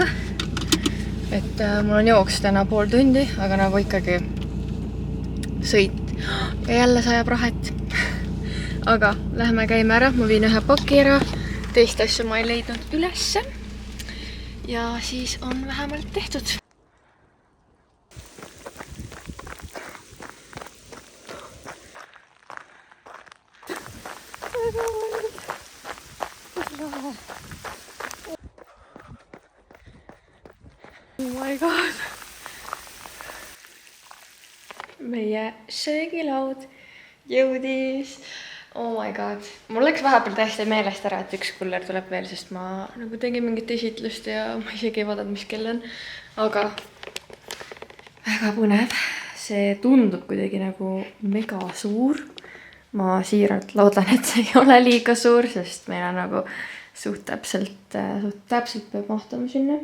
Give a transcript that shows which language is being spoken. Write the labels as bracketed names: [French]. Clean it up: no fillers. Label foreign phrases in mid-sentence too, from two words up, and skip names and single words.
[Estonian] Et mul on jooks täna pool tundi, aga nagu ikkagi sõit. Ja jälle sajab rahet. Aga lähme käime ära, ma viin ühe paki ära. Teist asju ma ei leidnud ülesse. Ja siis on vähemalt tehtud. [English] Oh my god. [Estonian] Meie söögilaud jõudis. [English] Oh my god. [Estonian] Mul läks vahepeal täiesti meelest ära, et üks kuller tuleb veel, sest ma nagu tegin mingit esitlust ja ma isegi ei vaadanud, mis kell on. Aga väga põnev. See tundub kuidagi nagu mega suur. Ma siiralt loodan, et see ei ole liiga suur, sest meil on nagu suht täpselt peab mahtama sinna.